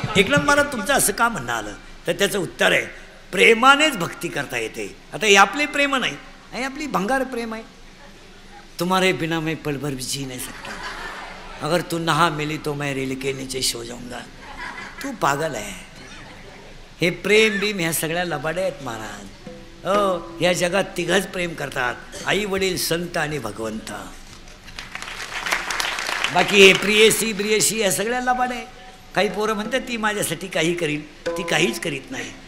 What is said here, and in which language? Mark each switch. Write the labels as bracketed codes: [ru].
[mr] एकनाथ महाराज तुमचं असं का म्हणणं आलं? तर त्याचं उत्तर आहे, प्रेमानेच भक्ती करता येते. आता हे आपले प्रेम नाही, हे आपली भंगार प्रेम आहे. [hi] तुम्हारे बिना मैं पल भर भी जी नहीं सकता. अगर तू नहा मिली तो मैं रेल के नीचे सो जाऊंगा. [mr] तू पागल आहे. हे प्रेम बीम ह्या सगळ्या लबाड्या आहेत महाराज. हो, या जगात 3घच प्रेम करतात, आई वडील, संत आणि भगवंत. बाकी हे प्रियसी ब्रियसी या सगळ्यांना पण आहे. काही पोरं म्हणतात ती माझ्यासाठी काही करील, ती काहीच करीत नाही.